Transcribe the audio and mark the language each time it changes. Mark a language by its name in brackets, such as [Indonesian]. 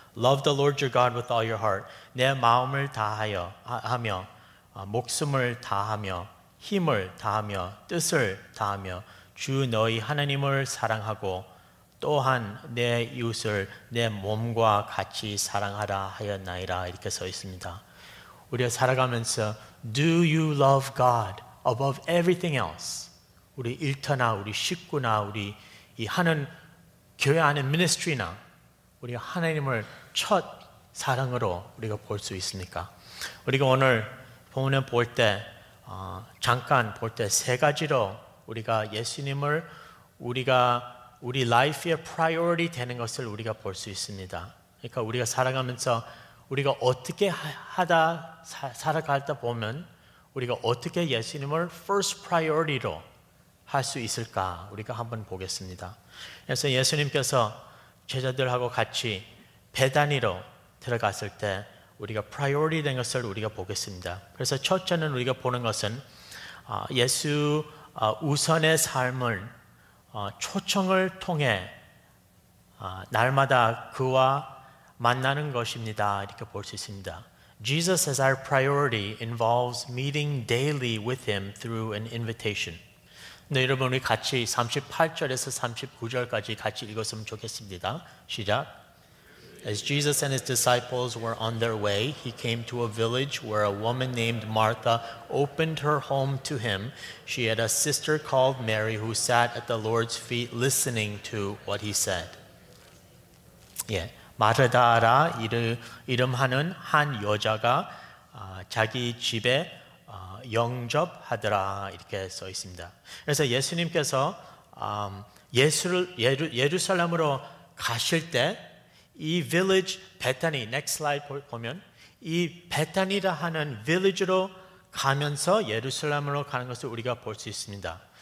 [English] Love the Lord your God with all your heart. [Korean] 내 마음을 다하며 목숨을 다하며 힘을 다하며 뜻을 다하며 주 너희 하나님을 사랑하고 또한 내 이웃을 내 몸과 같이 사랑하라 하였나이다. 이렇게 써 있습니다. 우리가 살아가면서 [English] Do you love God above everything else? [Korean] 우리 일터나 우리 식구나 우리 하는 교회 안의 ministry나 우리가 하나님을 첫 사랑으로 우리가 볼 수 있습니까? 우리가 오늘 본문에 볼 때 잠깐 볼 때 세 가지로 우리가 예수님을 우리 라이프의 priority 되는 것을 우리가 볼 수 있습니다. 그러니까 우리가 살아가면서 우리가 어떻게 살아가다 보면 우리가 어떻게 예수님을 first priority로 할 수 있을까? 우리가 한번 보겠습니다. 그래서 예수님께서 제자들하고 같이 베다니로 들어갔을 때 우리가 priority 된 것을 우리가 보겠습니다. 그래서 첫째는 우리가 보는 것은 예수 우선의 삶을 초청을 통해 날마다 그와 만나는 것입니다. 이렇게 볼 수 있습니다. [English] Jesus as our priority involves meeting daily with Him through an invitation. [Korean] 네, 여러분 우리 같이 38절에서 39절까지 같이 읽었으면 좋겠습니다. 시작. [English] As Jesus and His disciples were on their way, He came to a village where a woman named Martha opened her home to Him. She had a sister called Mary who sat at the Lord's feet listening to what He said. [Korean] 예, 마르다라 이름하는 한 여자가 자기 집에 영접하더라 이렇게 써 있습니다. 그래서 예수님께서 예루살렘으로 가실 때 이 village 베타니 [English] next slide [Korean] 보면 이 베타니라 하는 village로 가면서 예루살렘으로 가는 것을 우리가 볼 수 있습니다.